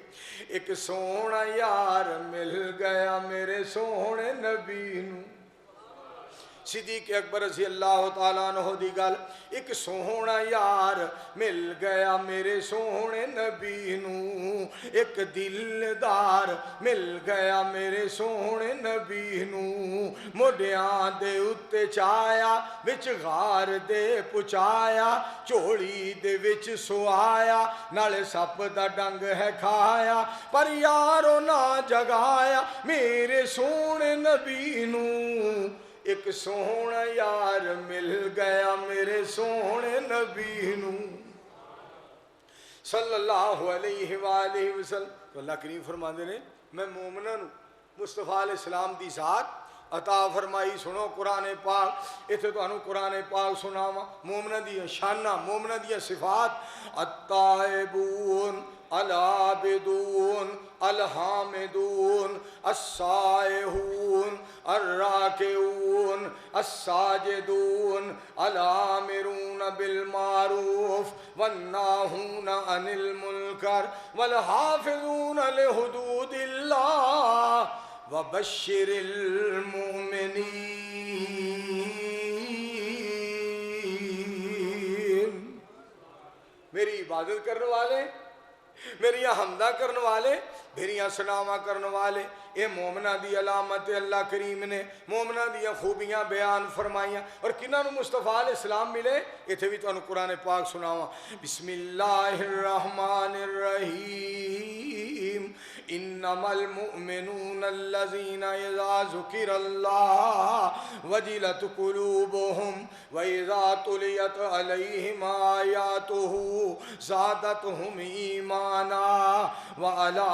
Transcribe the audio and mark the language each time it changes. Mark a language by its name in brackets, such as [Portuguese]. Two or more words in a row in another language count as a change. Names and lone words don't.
[Punjabi] ایک سونا یار مل گیا میرے سونے نبی نو. صدیق اکبر [Arabic] رضی اللہ تعالیٰ عنہ [Punjabi] دی گل، ایک سونا یار مل گیا میرے سونے نبی نو، ایک دلدار مل گیا میرے سونے نبی نو. موڈیاں دے اتے چایا وچ غار دے پچایا، چوڑی دے وچ سوایا، نالے سپ دا ڈنگ ہے کھایا، پر یارو نہ جگایا میرے سونے نبی نو. ایک سونا یار مل گیا میرے سونے نبی نو [Arabic] صلی اللہ علیہ وآلہ وسلم. [Punjabi] تو اللہ کریم فرماندے نے میں مومنہ نو مصطفیٰ [Arabic] علیہ السلام [Punjabi] دی ذات عطا فرمائی. سنو قرآن پاک، اتھے تو انہوں قرآن پاک سناواں مومنہ دی شانہ، مومنہ دی صفات. [Arabic] التائبون العابدون الحامدون السائحون الراکعون الساجدون الآمرون بالمعروف والناہون عن المنکر والحافظون لحدود اللہ وبشر المؤمنین. [Punjabi] میری عبادت کرنے والے میریاں حمدہ کرن والے میریاں سناواں کرن والے اے مومنہ دی علامت اللہ کریم نے مومنہ دیاں خوبیاں بیان فرمائیاں اور کنہاں نو مصطفیٰ [Arabic] علیہ السلام [Punjabi] ملے ایتھے بھی تانوں قرآن پاک سناواں [Arabic] بسم اللہ الرحمن الرحیم انما المؤمنون الذین اذا ذکر اللہ وجلت قلوبهم واذا تلیت علیہم آیاتہ زادتہم ایمانا وعلی